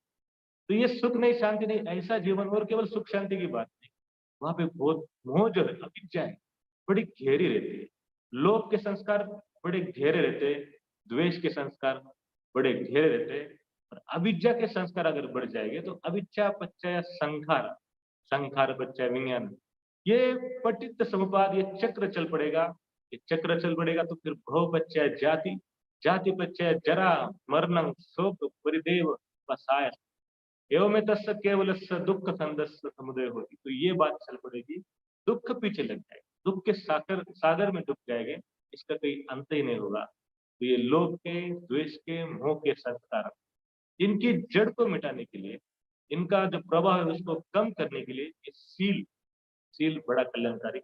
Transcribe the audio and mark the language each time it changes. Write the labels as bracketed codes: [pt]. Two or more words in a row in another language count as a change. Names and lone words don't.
[hi] तो ये सुख नहीं, शांति नहीं, ऐसा जीवन, और केवल सुख शांति की बात नहीं, वहां पे बहुत मोह जो है, अविद्या है, बड़ी गहरी रहती है। लोभ के संस्कार बड़े गहरे रहते हैं, द्वेष के संस्कार बड़े गहरे रहते हैं। और अविद्या के संस्कार अगर बढ़ जाएंगे तो [pi] अविद्या पच्चय संखार, संखार पच्चय विज्ञान, [hi] ये पटित समुपाद, ये चक्र चल पड़ेगा। ये चक्र चल पड़ेगा तो फिर [pi] भव पच्चय जाति, जाति पच्चय जरा मरणं शोक परिदेव पसाय, एवं तस्य केवलस्य दुःख संदस्य समुदय होती। [hi] तो ये बात चल पड़ेगी, दुःख पीछे लग जाएगा, दुःख के सागर सागर में डूब जाएंगे, इसका कोई अंत ही नहीं होगा। तो ये लोभ के, द्वेष के, मोह के संस्कार, इनकी जड़ को मिटाने के लिए, इनका जो प्रभाव है उसको कम करने के लिए ये सील, सील बड़ा कल्याणकारी।